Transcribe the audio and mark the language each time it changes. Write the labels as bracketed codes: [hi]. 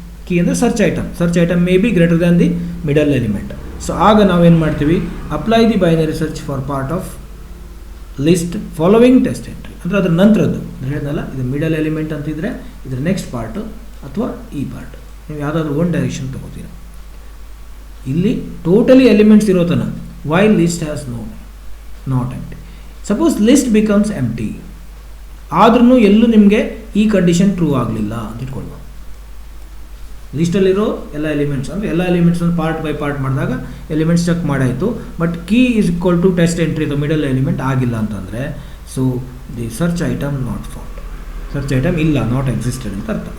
[en] Key ಅಂದರೆ search item may be greater than the middle element. [kn] So ಆಗ ನಾವೇನು ಮಾಡ್ತೀವಿ, [en] apply the binary search for part of list following test entry, [kn] ಅಂದರೆ ಅದರ ನಂತರದ್ದು ಹೇಳಿದ್ನಲ್ಲ, ಇದು ಮಿಡಲ್ ಎಲಿಮೆಂಟ್ ಅಂತಿದ್ರೆ ಇದರ ನೆಕ್ಸ್ಟ್ ಪಾರ್ಟು ಅಥವಾ ಈ ಪಾರ್ಟ್, ನೀವು ಯಾವುದಾದ್ರೂ ಒನ್ ಡೈರೆಕ್ಷನ್ ತೊಗೋತೀರ. ಇಲ್ಲಿ ಟೋಟಲಿ ಎಲಿಮೆಂಟ್ಸ್ ಇರೋ ತನಕ [en] while list has not empty. Suppose list becomes empty, [kn] ಆದ್ರೂ ಎಲ್ಲೂ ನಿಮಗೆ ಈ ಕಂಡೀಷನ್ ಟ್ರೂ ಆಗಲಿಲ್ಲ ಅಂತ ಇಟ್ಕೊಳ್ಬೋದು. ಲಿಸ್ಟಲ್ಲಿರೋ ಎಲ್ಲ ಎಲಿಮೆಂಟ್ಸ್ ಅಂದರೆ ಎಲ್ಲ ಎಲಿಮೆಂಟ್ಸನ್ನು ಪಾರ್ಟ್ ಬೈ ಪಾರ್ಟ್ ಮಾಡಿದಾಗ elements check ಮಾಡಾಯಿತು, [en] but key is equal to test entry the middle element [kn] ಆಗಿಲ್ಲ ಅಂತಂದರೆ [en] so the search item not found, [kn] search item ಇಲ್ಲ, ನಾಟ್ ಎಕ್ಸಿಸ್ಟೆಡ್ ಅಂತ ಅರ್ಥ.